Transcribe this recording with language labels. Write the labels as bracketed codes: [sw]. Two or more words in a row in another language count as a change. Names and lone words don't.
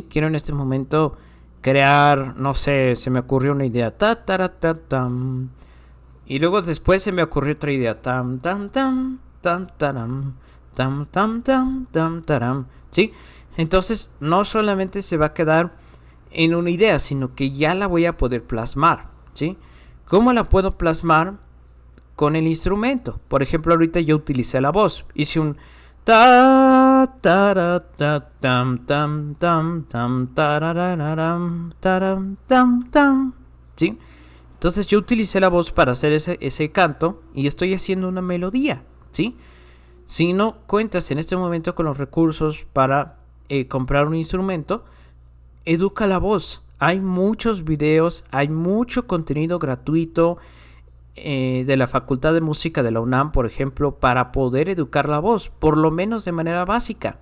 [es] Quiero en este momento crear, no sé, se me ocurrió una idea, tam, y luego después se me ocurrió otra idea, tam, taram, taram, ¿sí? Entonces no solamente se va a quedar en una idea, sino que ya la voy a poder plasmar, ¿sí? ¿Cómo la puedo plasmar? Con el instrumento. Por ejemplo, ahorita yo utilicé la voz, hice un ta ta ta tam tam tam tam tarararam taram tam tam, ¿sí? Entonces yo utilicé la voz para hacer ese canto y estoy haciendo una melodía, ¿sí? Si no cuentas en este momento con los recursos para comprar un instrumento, educa la voz. Hay muchos videos, hay mucho contenido gratuito de la Facultad de Música de la UNAM, por ejemplo, para poder educar la voz, por lo menos de manera básica.